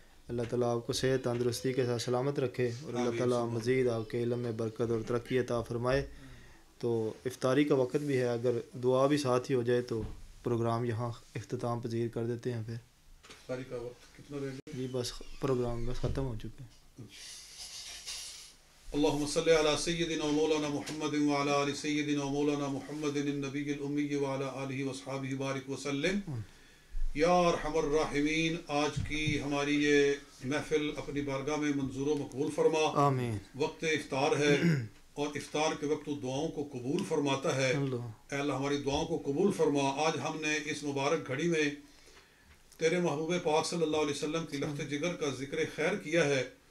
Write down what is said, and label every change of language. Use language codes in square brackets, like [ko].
[ur] اللہ تعالیٰ آپ کو صحت تندرستی کے ساتھ سلامت رکھے, اور اللہ تعالیٰ مزید آپ کے علم میں برکت اور ترقی عطا فرمائے. تو افطاری کا وقت بھی ہے, اگر دعا بھی ساتھ ہی ہو جائے تو پروگرام یہاں اختتام پذیر کر دیتے ہیں. پھر افطاری کا وقت کتنا رہے گا؟ جی بس پروگرام بس ختم ہو چکے ہیں. [ar] اللهم صل على سيدنا ومولانا محمد وعلى آل سيدنا ومولانا محمد النبي الأمي وعلى آله وصحابه بارك وسلم. [ur] یا ارحم الراحمین, آج کی ہماری یہ محفل اپنی بارگاہ میں منظور و مقبول فرما. آمین. وقت افطار ہے اور افطار کے وقت تو دعاؤں کو قبول فرماتا ہے. اے اللہ ہماری دعاؤں کو قبول فرما. آج ہم نے اس مبارک گھڑی میں تیرے محبوب پاک صلی اللہ علیہ وسلم کی لخت جگر کا ذکر خیر کیا ہے.